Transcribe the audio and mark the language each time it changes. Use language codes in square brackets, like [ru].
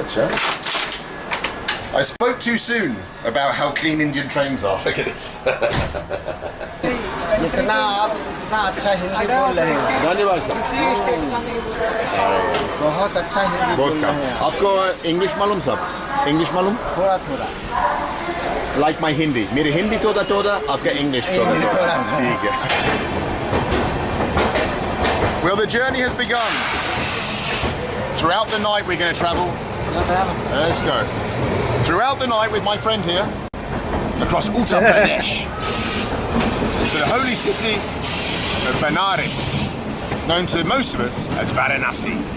[en] I spoke too soon about how clean Indian trains are. Look at this. [hi] जितना आप इतना अच्छा हिंदी बोल रहे हैं बहुत अच्छा हिंदी बोल रहे हैं आपको इंग्लिश मालूम सब इंग्लिश मालूम थोड़ा थोड़ा [en] like my Hindi [hi] मेरी हिंदी थोड़ा आपका English थोड़ा ठीक है [en] Well, the journey has begun. Throughout the night we're going to travel. Let's go. Throughout the night with my friend here across Uttar Pradesh to the holy city of Varanasi, known to most of us as Varanasi.